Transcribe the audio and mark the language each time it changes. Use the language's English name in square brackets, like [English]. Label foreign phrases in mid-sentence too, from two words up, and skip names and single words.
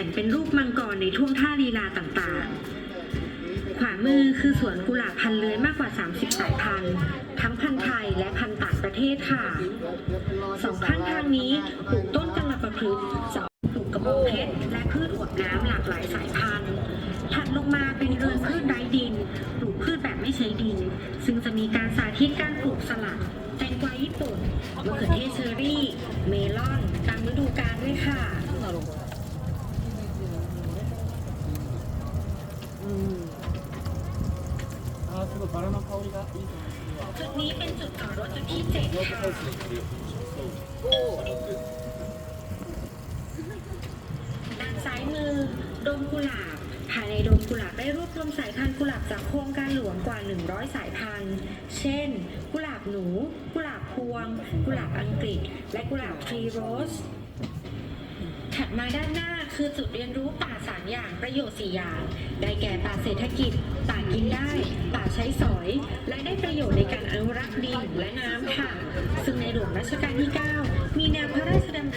[Thai] งเป็นรูปมังกรในท่วงท่าลีลาต่างๆขวามือคือสวนกุหลาบพันเลื้อยมากกว่า30สายพันธุ์ทั้งพันธุ์ไทยและพันธุ์ต่างประเทศค่ะสองข้างทางนี้ปลูกต้นกัลปะพฤกษ์ปลูกกระบองเพชรและพืชอวบน้ำหลากหลายสายพันธุ์ถัดลงมาเป็นเรือนพืชไร้ดินปลูกพืชธิตการปลูกสลัดแตงกวาญี่ปุ่นมะเขือเทศเชอรี่ เมลอนตามฤดูกาลด้วยค่ะ [Japanese] すごいバラの香りがいいと思います。 [Thai] จุดนี้เป็นจุดจอดรถจุดที่7ค่ะ ด้านซ้ายมือโดมกุหลาบภายในโดมกุหลาบได้รวบรวมสาย พันธุ์กุหลาบจากโครงการหลวงกว่า 100 สายพันธุ์ เช่น กุหลาบหนู กุหลาบพวง กุหลาบอังกฤษ และกุหลาบทรีโรส ถัดมาด้านหน้าคือจุดเรียนรู้ป่า3อย่างประโยชน์4อย่าง ได้แก่ป่าเศรษฐกิจ ป่ากินได้ ป่าใช้สอย และได้ประโยชน์ในการอนุรักษ์ดินและน้ำค่ะ ซึ่งในหลวงรัชกาลที่ 9 มีแนวพระราชดำริ